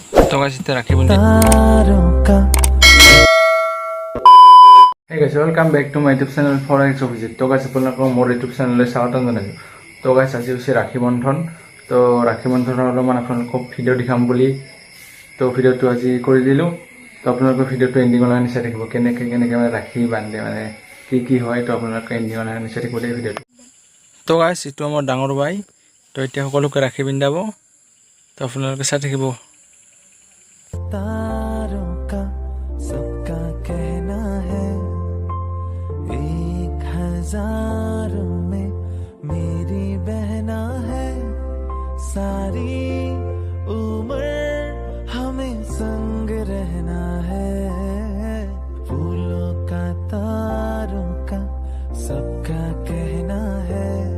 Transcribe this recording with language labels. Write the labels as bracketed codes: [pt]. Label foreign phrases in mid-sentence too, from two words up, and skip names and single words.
[hi] तो गाइस इतना राखी बंधन [en] Hey guys, welcome back to my YouTube channel for X Visit. [as] तो guys আপোনালোকক মোৰ YouTube channel লৈ স্বাগতম জনাইছো। তো guys আজি হৈছে ৰাখী বন্ধন। তো ৰাখী বন্ধনৰ অলপমান আপোনালোকক ভিডিঅ' দেখাম বুলি তো ভিডিঅ'টো আজি কৰি দিলো। তো আপোনালোকৰ ভিডিঅ'টো এণ্ডিংলৈ চাই থাকিব কেনেকৈ মানে ৰাখী বান্ধে মানে কি হয় তো আপোনালোকে এণ্ডিংলৈ চাই থাকিব এই ভিডিঅ'টো। তো guys ইটো আমাৰ ডাঙৰ ভাই। তো এতিয়া সকলোকে ৰাখী বিন্ধাব। তো আপোনালোকে চাই থাকিব। [hi] तारों का सबका कहना है 1000 में मेरी बहना है सारी उम्र हमें संग रहना है फूलों का तारों का सबका कहना है